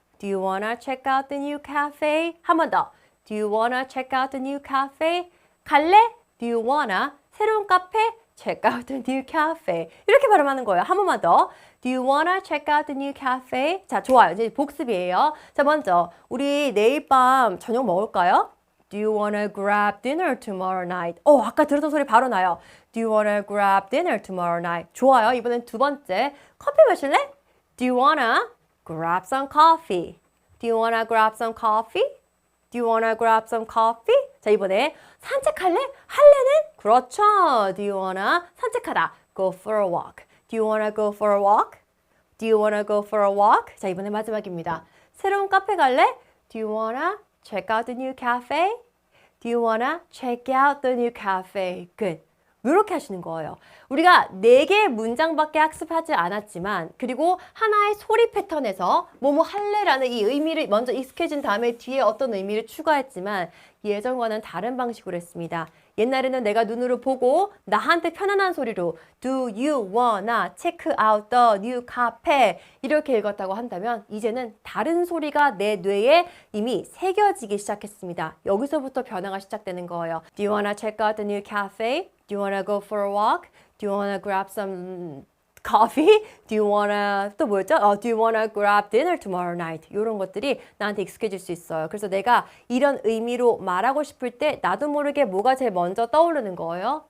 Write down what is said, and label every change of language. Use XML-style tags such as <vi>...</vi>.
<en>Do you wanna check out the new cafe?</en> <ko>한 번 더.</ko> <en>Do you wanna check out the new cafe?</en> <ko>갈래?</ko> <en>Do you wanna?</en> <ko>새로운 카페?</ko> <en>Check out the new cafe.</en> <ko>이렇게 발음하는 거예요. 한 번만 더.</ko> <en>Do you wanna check out the new cafe?</en> <ko>자, 좋아요. 이제 복습이에요. 자, 먼저 우리 내일 밤 저녁 먹을까요?</ko> <en>Do you wanna grab dinner tomorrow night?</en> <ko>아까 들었던 소리 바로 나요.</ko> <en>Do you wanna grab dinner tomorrow night?</en> <ko>좋아요. 이번엔 두 번째. 커피 마실래?</ko> <en>Do you wanna grab some coffee? Do you wanna grab some coffee? Do you wanna grab some coffee?</en> <ko>자, 이번에 산책할래? 할래는? 그렇죠.</ko> <en>Do you wanna</en> <ko>산책하다.</ko> <en>Go for a walk. Do you wanna go for a walk? Do you wanna go for a walk?</en> <ko>자, 이번에 마지막입니다. 새로운 카페 갈래?</ko> <en>Do you wanna check out the new cafe? Do you wanna check out the new cafe? Good.</en> <ko>이렇게 하시는 거예요. 우리가 4개의 문장밖에 학습하지 않았지만 그리고 하나의 소리 패턴에서 뭐뭐 할래라는 이 의미를 먼저 익숙해진 다음에 뒤에 어떤 의미를 추가했지만 예전과는 다른 방식으로 했습니다. 옛날에는 내가 눈으로 보고 나한테 편안한 소리로</ko> <en>Do you wanna check out the new cafe?</en> <ko>이렇게 읽었다고 한다면 이제는 다른 소리가 내 뇌에 이미 새겨지기 시작했습니다. 여기서부터 변화가 시작되는 거예요.</ko> <en>Do you wanna check out the new cafe? Do you wanna go for a walk? Do you wanna grab some coffee? Do you wanna</en> <ko>또 뭐였죠?</ko> <en>Do you wanna grab dinner tomorrow night?</en> <ko>이런 것들이 나한테 익숙해질 수 있어요. 그래서 내가 이런 의미로 말하고 싶을 때 나도 모르게 뭐가 제일 먼저 떠오르는 거예요.</ko>